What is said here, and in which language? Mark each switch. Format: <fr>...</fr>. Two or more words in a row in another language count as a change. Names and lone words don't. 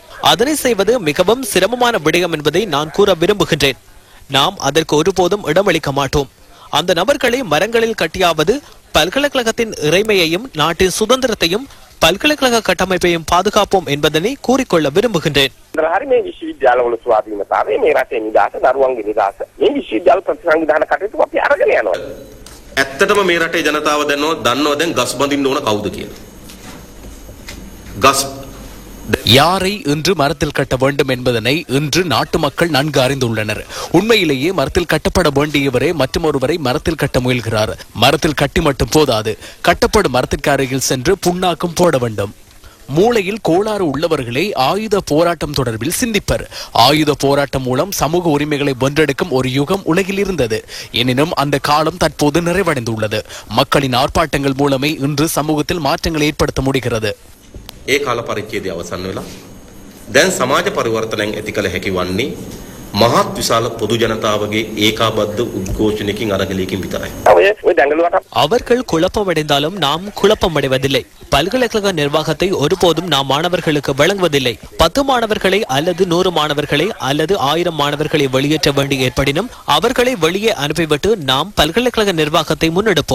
<ta>அதனை செய்வது மிகவும் சிரமமான விடயம் என்பதை நான் கூற விரும்புகின்றேன். நாம் அதற்கு ஒருபோதும் இடமளிக்க மாட்டோம். அந்த நபர்களை மரங்களில் கட்டியாவது பல்கலைக்கழகத்தின் இறைமையையும் நாட்டின் சுதந்திரத்தையும் பல்கலைக்கழக கட்டமைப்பையும் பாதுகாப்போம் என்பதனை கூறிக்கொள்ள விரும்புகின்றேன்.</ta> <si>ඇත්තටම මේ රටේ ජනතාව දන්නවා දැන් ගස් බඳින්න ඕන කවුද කියලා. ගස්</si> <ta>யாரை இன்று மரத்தில் கட்ட வேண்டும் என்பதனை இன்று நாட்டு மக்கள் நன்கு அறிந்துள்ளனர். உண்மையிலேயே மரத்தில் கட்டப்பட வேண்டியவரே மற்றொருவரை மரத்தில் கட்ட முயல்கிறார். மரத்தில் கட்டி மட்டும் போதாது, கட்டப்படும் மரத்திற்கு அருகில் சென்று புண்ணாக்கும் போட வேண்டும். மூளையில் கோளாறு உள்ளவர்களே ஆயுத போராட்டம் தொடர்பில் சிந்திப்பர். ஆயுத போராட்டம் மூலம் சமூக உரிமைகளை வென்றெடுக்கும் ஒரு யுகம் உலகில் இருந்தது. எனினும் அந்த காலம் தற்போது நிறைவடைந்துள்ளது. மக்களின் ஆர்ப்பாட்டங்கள் மூலமே இன்று சமூகத்தில் மாற்றங்களை ஏற்படுத்த முடிகிறது.</ta> <si>ඒ කාල පරිච්ඡේදය අවසන් වෙලා දැන් සමාජ පරිවර්තනයෙන් ඇති කළ හැකි වන්නේ මහත් විශාල පොදු ජනතාවගේ ඒකාබද්ධ උද්ඝෝෂණයකින් අරගලයකින් විතරයි.</si> <ta>அவர்கள் குழப்பமடைந்தாலும் நாம் குழப்பமடைவதில்லை. பல்கலைக்கழக நிர்வாகத்தை ஒருபோதும் நாம் மாணவர்களுக்கு வழங்குவதில்லை. 10 மாணவர்களை அல்லது 100 மாணவர்களை அல்லது 1000 மாணவர்களை வெளியேற்ற வேண்டி ஏற்படினும் அவர்களை வெளியே அனுப்பிவிட்டு நாம் பல்கலைக்கழக நிர்வாகத்தை முன்னெடுப்போம்.</ta>